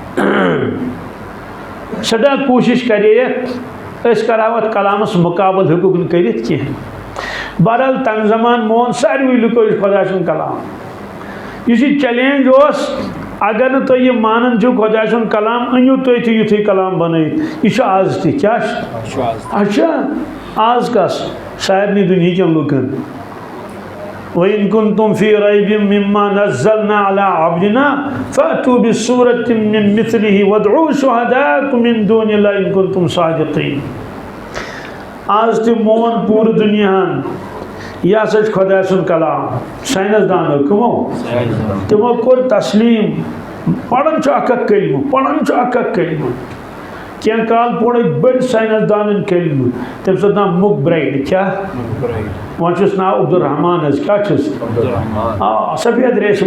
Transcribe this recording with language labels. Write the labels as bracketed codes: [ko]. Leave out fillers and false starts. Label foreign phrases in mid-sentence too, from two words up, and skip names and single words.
[ks] سٮ۪ٹھاہ کوٗشش کرییکھ أسۍ کرہاو اتھ کلامس مقابل ہیوٚکُکھ نہٕ کٔرِتھ کینٛہہ بہرحال تمہِ زمانہٕ مون ساروٕے لُکو یہِ خۄدا سُنٛد کلام یُس یہِ چیلینج اوس اگر نہٕ تُہۍ یہِ مانان چھِو خۄدا سُنٛد کلام أنِو تُہۍ تہِ یُتھُے کلام بنٲیِتھ یہِ چھُ آز تہِ کیٛاہ چھُ اچھا آز کس سارنٕے دُنہیٖکٮ۪ن لُکن وَإِن [ar] كُنتُم فِي رَيْبٍ مِّمَّا نَزَّلْنَا عَلَىٰ عَبْدِنَا فَأْتُوا بِسُورَةٍ مِّن مِثْلِهِ وَادْعُوا شُهَدَاءَكُم مِّن دُونِ اللَّهِ إِن كُنتُم صَادِقِينَ [ks] آز تہِ مون پوٗرٕ دُنیاہن یہِ ہسا چھُ خۄدا سُنٛد کلام ساینس دانو کٕمو تِمو کوٚر تسلیٖم پران چھُ اکھ اکھ کلمہٕ پران چھُ اکھ اکھ کلمہٕ کینٛہہ کال پوٚر أکۍ بٔڑۍ ساینس دانن کلمہٕ تٔمِس اوس ناو مُک برایڈ کیٛاہ وۄنۍ چھُس ناو عبدالرحمان حظ کیٛاہ چھُس آ سفید ریشہِ